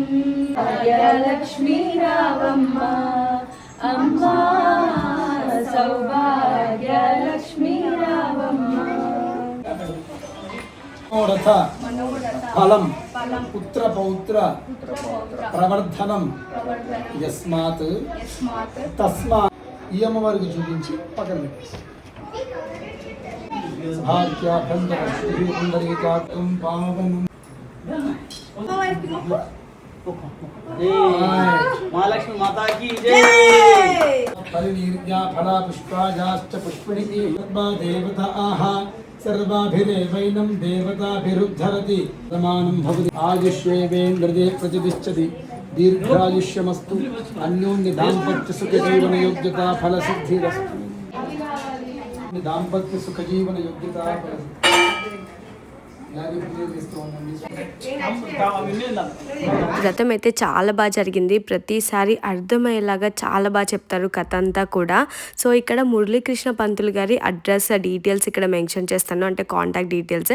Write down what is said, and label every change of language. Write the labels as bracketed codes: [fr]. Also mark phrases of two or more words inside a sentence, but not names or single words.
[te] భాగ్యలక్ష్మీ రావమ్మ అమ్మా, సౌభాగ్యలక్ష్మీ రావమ్మ. [sa] మనోరథ ఫలం పుత్ర పౌత్ర ప్రవర్ధనం యస్మాత్ తస్మాత్. [te] ఈ అమ్మవారికి చూపించి పక్కన పెట్టేసి [hi] महालक्ष्मी माता की जय. [sa] परिनीर्या फला पुष्पाजाश्च पुष्पिणी देवता आहा सर्वाभिरेवैनं देवताभिरुद्धरति समानं भवति. आयुष्येवेन्द्रदे प्रतिष्ठति. दीर्घायुष्यमस्तु. अन्योन्य दाम्पत्य सुख जीवन योग्यता फल सिद्धिरस्तु. दाम्पत्य सुख जीवन योग्यता फल [te] వ్రతం అయితే చాలా బాగా జరిగింది. ప్రతిసారి అర్థమయ్యేలాగా చాలా బాగా చెప్తారు కథ అంతా కూడా. సో ఇక్కడ మురళీకృష్ణ పంతులు గారి [en] address details [te] ఇక్కడ మెన్షన్ చేస్తాను, అంటే [en] contact details.